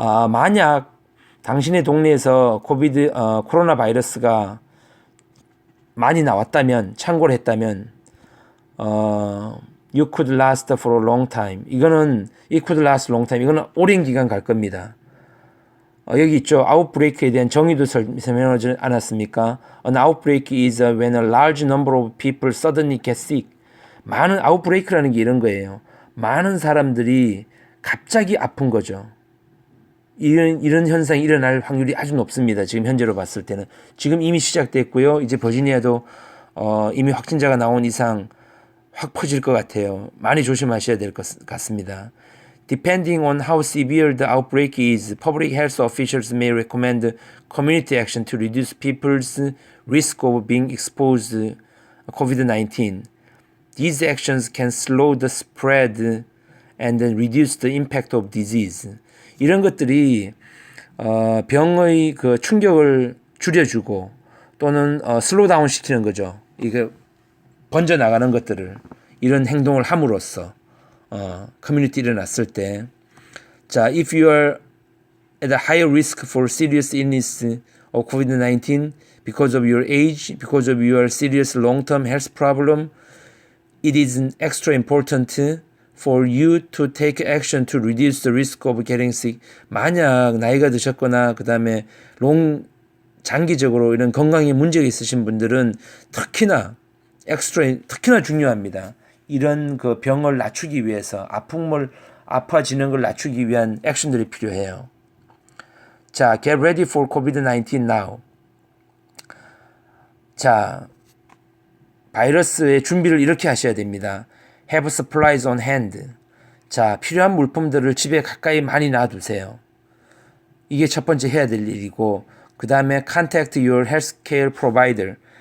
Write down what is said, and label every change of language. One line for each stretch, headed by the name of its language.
Korean: 만약 당신의 동네에서 코로나 바이러스가 많이 나왔다면, 창궐 했다면,
English: you could last for a long time. it could last long time.
Korean: 이거는 오랜 기간 갈 겁니다. 여기 있죠. outbreak에 대한 정의도 설명하지 않았습니까?
English: An outbreak is when a large number of people suddenly get sick.
Korean: 많은 outbreak라는 게 이런 거예요. 많은 사람들이 갑자기 아픈 거죠. 이런 현상이 일어날 확률이 아주 높습니다. 지금 현재로 봤을 때는. 지금 이미 시작됐고요. 이제 버지니아도 이미 확진자가 나온 이상 확 퍼질 것 같아요. 많이 조심하셔야 될 것 같습니다.
English: Depending on how severe the outbreak is, public health officials may recommend community action to reduce people's risk of being exposed to COVID-19. These actions can slow the spread and reduce the impact of disease.
Korean: 이런 것들이 병의 그 충격을 줄여주고 또는 슬로우 다운 시키는 거죠. 이게 번져 나가는 것들을 이런 행동을 함으로써 커뮤니티 일어났을 때, 자,
English: if you are at a higher risk for serious illness of COVID-19 because of your age, because of your serious long-term health problem, it is extra important for you to take action to reduce the risk of getting sick.
Korean: 만약 나이가 드셨거나 그 다음에 장기적으로 이런 건강에 문제가 있으신 분들은 특히나 중요합니다. 이런 그 병을 낮추기 위해서 아파지는 걸 낮추기 위한 액션들이 필요해요.
English: 자, get ready for COVID-19 now.
Korean: 자, 바이러스의 준비를 이렇게 하셔야 됩니다.
English: Have supplies on hand.
Korean: 자, 필요한 물품들을 집에 가까이 많이 놔두세요. 이게 첫 번째 해야 될 일이고, 그 다음에
English: contact your healthcare provider.